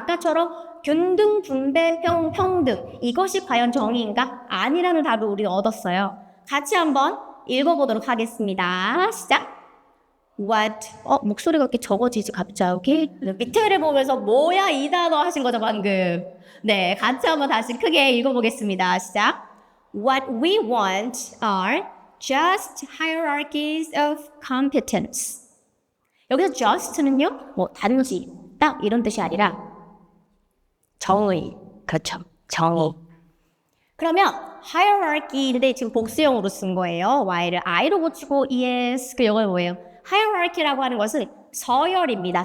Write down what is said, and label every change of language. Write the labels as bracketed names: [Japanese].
[Korean] 아까처럼 균등, 분배, 평등 이것이 과연 정의인가? 아니라는 답을 우리는 얻었어요. 같이 한번 읽어보도록 하겠습니다. 시작! What? 목소리가 이렇게 적어지지 갑자기? 밑에를 보면서 뭐야 이 단어 하신 거죠 방금. 네, 같이 한번 다시 크게 읽어보겠습니다. 시작! [English] What we want are just hierarchies of competence. [Korean] 여기서 just는요, 뭐 단지, 딱 이런 뜻이 아니라 정의, 그렇죠, 정의. 그러면 hierarchy인데 지금 복수형으로 쓴 거예요. y를 i로 고치고 es, 그 영어는 뭐예요? hierarchy라고 하는 것은 서열입니다.